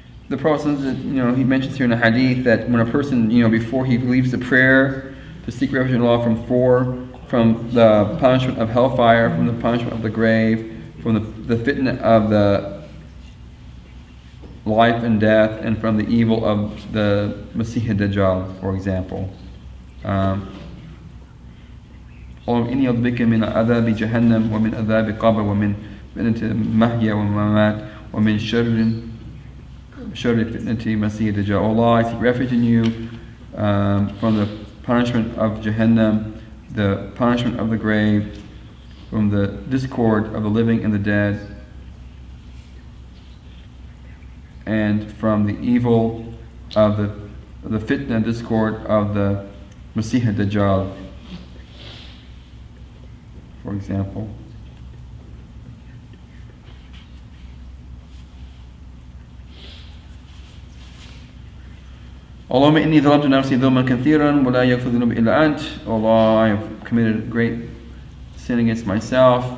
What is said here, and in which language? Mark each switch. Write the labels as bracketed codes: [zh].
[en] The Prophet, he mentions here in a hadith that when a person, before he leaves the prayer to seek refuge in Allah from the punishment of hellfire, from the punishment of the grave, from the fitna of the life and death, and from the evil of the Masih ad-Dajjal, for example. [ar] اللهم إني أعوذ بك من عذاب جهنم ومن عذاب القبر ومن فتنة المحيا والممات ومن شر فتنة المسيح الدجال. [en] O Allah, I seek refuge in you from the punishment of Jahannam, the punishment of the grave, from the discord of the living and the dead, and from the evil of the fitna and discord of the Masih ad-Dajjal, for example. [ar] اللهم إني ظلمت نفسي ظلما كثيرا ولا يغفر الذنوب إلا أنت. [en] Allah, I have committed a great sin against myself.